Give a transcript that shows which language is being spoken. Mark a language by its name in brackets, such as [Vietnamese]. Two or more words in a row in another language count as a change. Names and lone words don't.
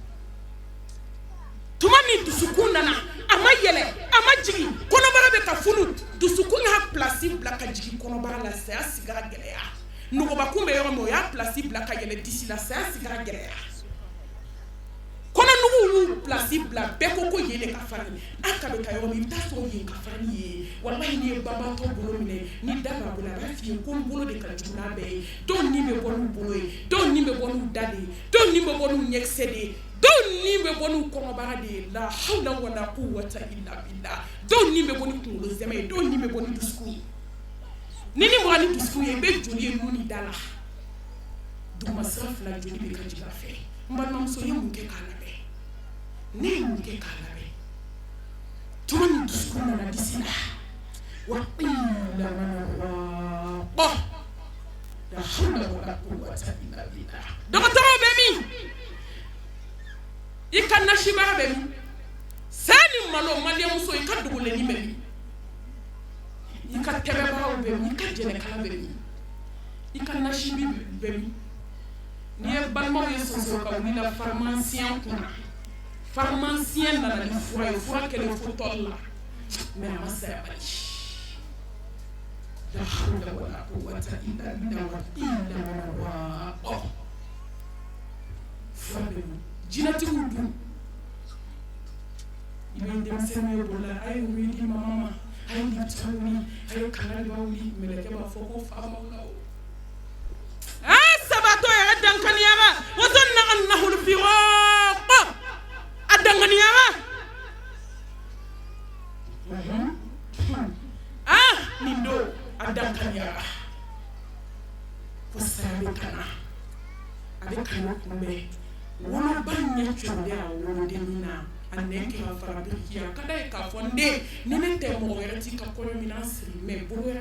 [Bambara] tuma min dusukun nana a ma yɛlɛ a ma jigin kɔnɔbara bɛ ka funu dusukun y'a place bila ka jigin kɔnɔbara la saya sigara gɛlɛya nɔgɔbakun bɛ yɔrɔ min o y'a place bila ka yɛlɛ disi la saya sigara gɛlɛya kɔnɔnugu y'u place bila bɛɛ ko ko yen de ka farin a ka bɛ ka yɔrɔ min i bɛ taa sɔrɔ yen ka farin ye walahi n'i ye banbatɔ bolo minɛ ni da b'a bolo a b'a f'i ye ko n bolo de ka jugu n'a bɛɛ ye dɔw ni bɛ bɔ n'u bolo ye dɔw ni bɛ bɔ n'u da de ye dɔw ni bɛ bɔ n'u ɲɛkisɛ de ye dɔw ni bɛ bɔ n'u kɔnɔbara de ye [Arabic] لا حول ولا قوة إلا بالله [Bambara] dɔw ni bɛ bɔ ni kunkolo zɛmɛ ye dɔw ni bɛ bɔ ni dusukun ye ni mɔgɔ ni dusukun ye i bɛ joli ye nun ni da la duguma sira 2 joli bɛ ka jigin a fɛ n balimamuso ye mun kɛ k'a labɛn ne ye mun kɛ k'a labɛn tuma min dusukun nana disi la [Arabic] وقيل من راق لا حول ولا قوة إلا بالله [Bambara] dɔgɔtɔrɔw bɛ min i ka nasibara bɛ min saa ni malo maliyɛnmuso i ka dogolenni bɛ min i ka tɛbɛbaraw bɛ min i ka jɛnɛkala bɛ min i ka nasibi bɛ min n'i ye balimaw ye sɔsɔ ka wuli la pharmacien kunna pharmacien nana ni fura ye fura kɛlen fo tɔli la mais a ma saya bali [Arabic] لا حول ولا قوة إلا بالله وقيل من راق [Bambara] fura bɛ min jinɛtigiw dun i bɛ denmisɛnninw ye bolo la a ye wuli di mama ma a ye lipita wuli a ye kalaliba wuli mɛlɛkɛ b'a fɔ ko fa b'aw la o sabato yɛrɛ dankaniyara [Arabic] وظن أنه الفراق [Bambara] a dankaniyara nin don a dankaniyara ko saya bɛ kana a bɛ kana kunbɛn woloba ɲɛ cɔlen a wolodennin na a nɛn kɛra farabiriki a ka d'a ye k'a fɔ n den ni ne tɛ mɔgɔ wɛrɛ t'i ka kɔɲɔminan siri mɛ bolo wɛrɛ